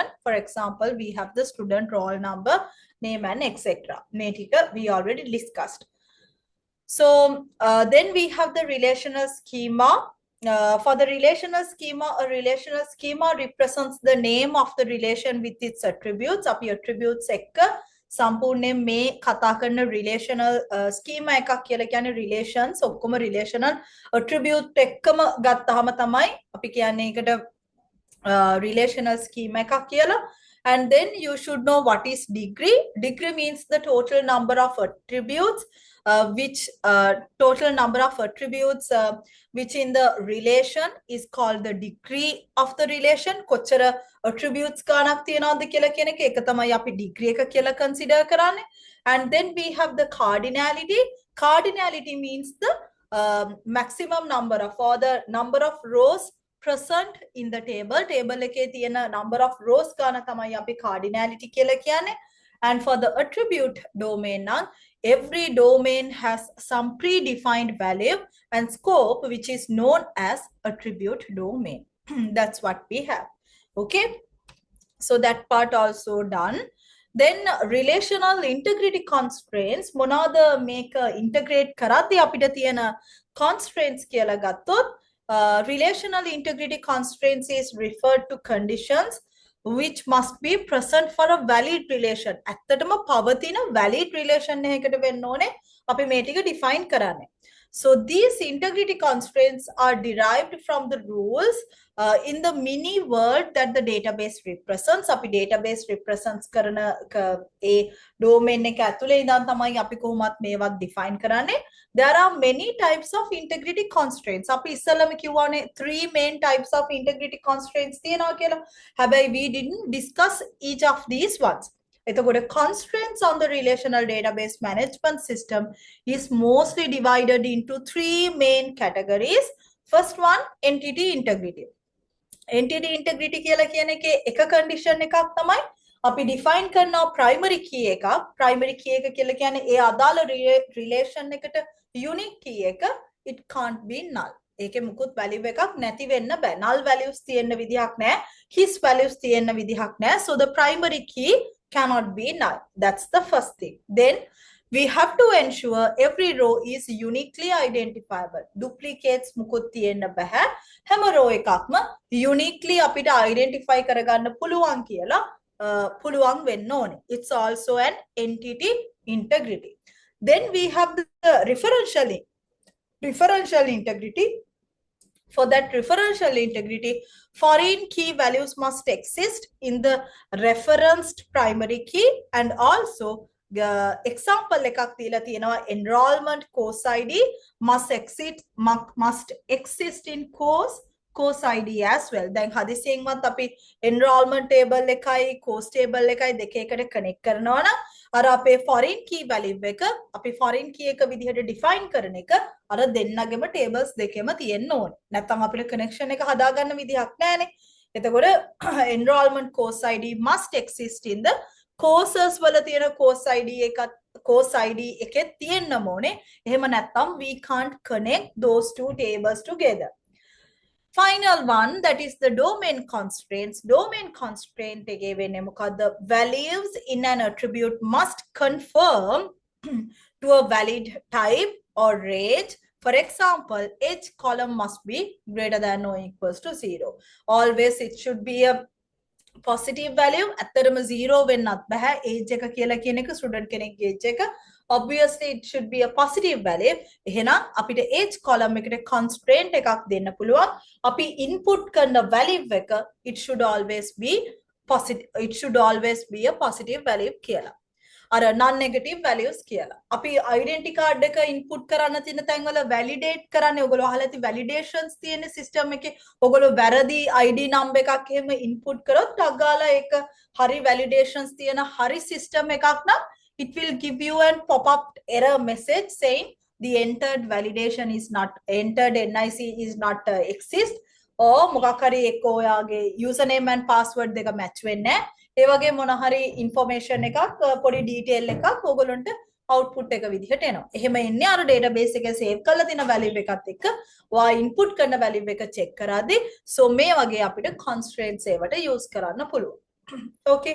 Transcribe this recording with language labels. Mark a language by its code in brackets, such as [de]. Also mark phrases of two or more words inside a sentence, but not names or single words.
[en] For example, we have the student roll number, name, and etc. We already discussed. So then we have the relational schema. For the relational schema, a relational schema represents the name of the relation with its attributes. [si] අපි attributes එක්ක සම්පූර්ණයෙන් මේ කතා කරන [en] relational schema [si] එකක් කියලා කියන්නේ relations ඔක්කොම [en] relational attribute [si] එක්කම ගත්තාම තමයි අපි කියන්නේ ඒකට [en] relational schema [si] එකක් කියලා. [en] And then you should know what is degree. Degree means the total number of attributes, total number of attributes which in the relation is called the degree of the relation. [si] කොච්චර attributes ගානක් තියනවද කියලා කියන එක ඒක තමයි අපි degree එක කියලා consider කරන්නේ. [en] And then we have the cardinality. Cardinality means the maximum number of, or the number of rows present in the table. [si] Table එකේ තියෙන [en] number of rows [si] ගාන තමයි අපි cardinality කියලා කියන්නේ. [en] And for the attribute domain now, every domain has some predefined value and scope which is known as attribute domain. That's what we have. Okay, so that part also done. Then relational integrity constraints, [si] මොනවාද මේක integrate කරද්දී අපිට තියෙන constraints කියලා ගත්තොත් [en] relational integrity constraints is referred to conditions which must be present for a valid relation. [si] ඇත්තටම පවතින [en] valid relation [si] එකකට වෙන්න ඕනේ අපි මේ ටික define කරන්නේ. [en] So these integrity constraints are derived from the rules in the mini world that the database represents. [si] අපි [en] database represents [si] කරන ඒ domain එක ඇතුලේ ඉඳන් තමයි අපි කොහොමත් මේවත් define කරන්නේ. [en] There are many types of integrity constraints. [si] අපි ඉස්සෙල්ලාම කිව්වානේ [en] 3 main types of integrity constraints [si] තියෙනවා කියලා. [en] හැබැයි we didn't discuss each of these ones. එතකොට constraints on the relational database management system is mostly divided into 3 main categories. First one, entity integrity. Entity integrity [si] කියලා කියන එකේ එක condition එකක් තමයි අපි define කරනවා [en] primary key [si] එකක්. [en] Primary key [si] එක කියලා කියන්නේ ඒ අදාළ relation එකට [en] unique key [si] එක. [en] It can't be null. [si] ඒකේ මුකුත් value එකක් නැති වෙන්න බෑ. [en] Null values [si] තියෙන්න විදිහක් නැහැ. [en] His values [si] තියෙන්න විදිහක් නැහැ. [en] So the primary key cannot be null. That's the first thing. Then we have to ensure every row is uniquely identifiable. [si] Duplicates මුකුත් තියෙන්න බෑ. හැම row එකක්ම uniquely අපිට identify කරගන්න පුළුවන් කියලා පුළුවන් වෙන්න ඕනේ. [en] It's also an entity integrity. Then we have the referential integrity. For that referential integrity, foreign key values must exist in the referenced primary key, and also example [si] එකක් දීලා තියෙනවා [en] enrollment course ID must exist in course course ID as well. [si] දැන් හදිසියෙන්වත් අපි [en] enrollment table [si] එකයි [en] course table [si] එකයි දෙක එකට connect කරනවා නම් අර අපේ [en] foreign key value [si] එක අපි [en] foreign key [si] එක විදිහට define කරන එක අර දෙන්නගෙම tables දෙකෙම තියෙන්න ඕනේ. නැත්නම් අපිට connection එක හදාගන්න විදිහක් නැහැනේ. එතකොට [en] enrollment course ID must exist in the courses [si] වල තියෙන [en] course ID [si] එකත් [en] course ID [si] එකෙත් තියෙන්න ඕනේ. එහෙම නැත්නම් [en] we can't connect those two tables together. Final one, that is the domain constraints. Domain constraint [si] එකේ වෙන්නේ මොකද්ද? [en] Values in an attribute must conform to a valid type or range. For example, each column must be greater than or equals to 0. Always it should be a positive value. [si] ඇත්තටම 0 වෙන්නත් බෑ. age එක කියලා කියන එක student කෙනෙක්ගේ age එක. [en] Obviously it should be a positive value. [si] එහෙනම් අපිට [en] age column [si] එකට constraint එකක් දෙන්න පුළුවන්. අපි input කරන value එක [en] it should always be a positive value කියලා. [si] අර [en] non-negative values [si] කියලා. අපි [en] identity card [si] එක input කරන්න තියෙන තැන් වල validate කරන්නේ ඔයගොල්ලෝ අහලා ඇති validations තියෙන system එකේ ඔයගොල්ලෝ වැරදි [en] ID number [si] එකක් එහෙම input කරොත් ටක් ගාලා ඒක හරි validations තියෙන හරි system එකක් නම් [en] it will give you a pop-up error message saying the entered validation is not entered NIC is not exist or [si] මොකක් හරි එක්ක ඔයාගේ [en] username and password [si] දෙක match වෙන්නේ නැහැ. ඒ වගේ මොන හරි information එකක් පොඩි detail එකක් ඕගොල්ලන්ට output එක විදිහට එනවා. එහෙම එන්නේ අර database එකේ save කරලා තියෙන value එකත් එක්ක ඔයා input කරන value එක check කරද්දී so මේ වගේ අපිට constraints ඒවට use කරන්න පුළුවන්. [en] Okay.